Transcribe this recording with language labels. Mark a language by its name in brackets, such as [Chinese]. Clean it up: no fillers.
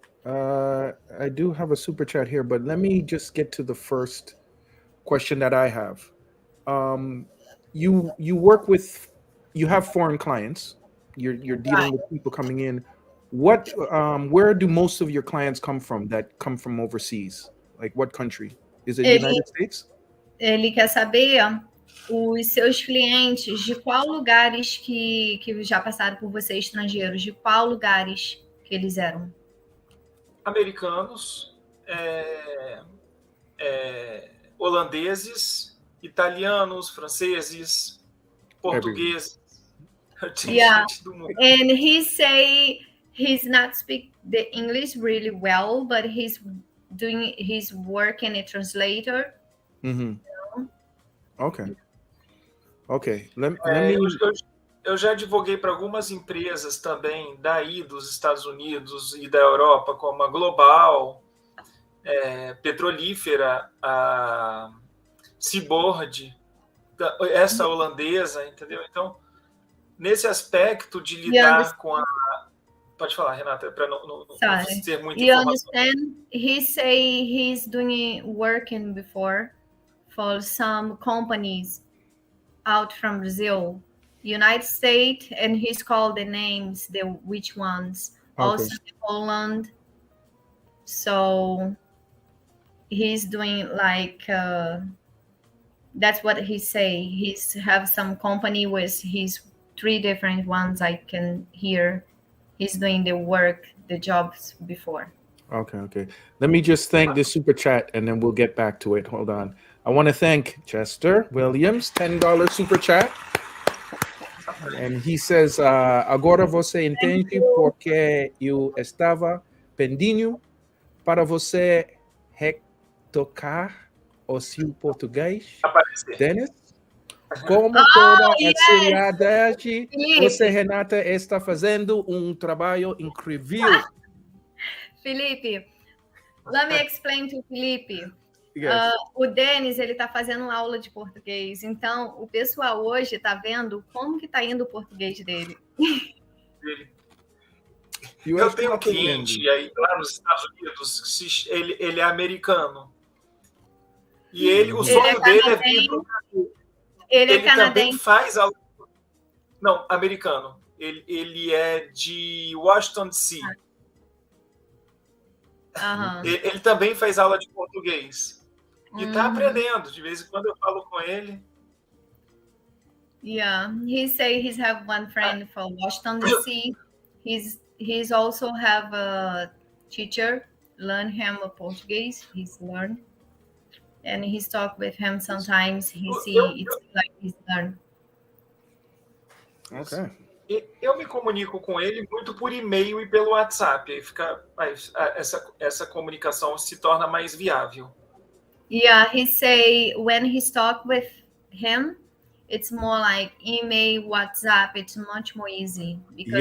[English] I do have a super chat here, but let me just get to the first question that I have. You work with, you have foreign clients. You're dealing with people coming in. What, where do most of your clients come from that come from overseas? Like what country? Is it United States? [Portuguese] Ele quer saber os seus clientes de qual lugares que já passaram por você, estrangeiros, de qual lugares que eles eram? Americanos, holandeses, italianos, franceses, portugueses. [English] Yeah, and he say he's not speak the English really well, but he's doing his work in a translator. Mm-hmm. Okay. Let me. [Portuguese] Eu já advoguei para algumas empresas também daí dos Estados Unidos e da Europa, como a Global, Petrolífera, a Seaboard, essa holandesa, entendeu? Então, nesse aspecto de lidar com a... Pode falar, Renata, para não ter muita informação. [English] You understand? He say he's doing working before for some companies out from Brazil, United States, and he's called the names, which ones. Okay. Also Poland. So he's doing like that's what he say. He's have some company with his 3 different ones I can hear. He's doing the work, the jobs before. Okay. Let me just thank the super chat and then we'll get back to it. Hold on. I want to thank Chester Williams, $10 super chat. And he says, [Portuguese] agora você entende porque eu estava pedindo para você retocar o seu português. Dennis? Como toda a seriedade, você, Renata, está fazendo um trabalho incrível. [English] Felipe, let me explain to Felipe. [Portuguese] O Denis, ele está fazendo aula de português, então o pessoal hoje está vendo como que está indo o português dele. Eu tenho um cliente aí, lá nos Estados Unidos, ele é americano. E o sonho dele é vir para o Brasil. Ele também faz aula... Não, americano. Ele é de Washington, D.C. Ele também faz aula de português. E está aprendendo. De vez em quando eu falo com ele. [English] Yeah, he say he's have one friend from Washington D.C. He's also have a teacher learn him a Portuguese. He's learned, and he's talk with him sometimes. He see it's like he's learned. Okay. [Portuguese] Eu me comunico com ele muito por e-mail e pelo WhatsApp. Aí essa comunicação se torna mais viável. [English] Yeah, he say when he's talk with him, it's more like email, WhatsApp. It's much more easy because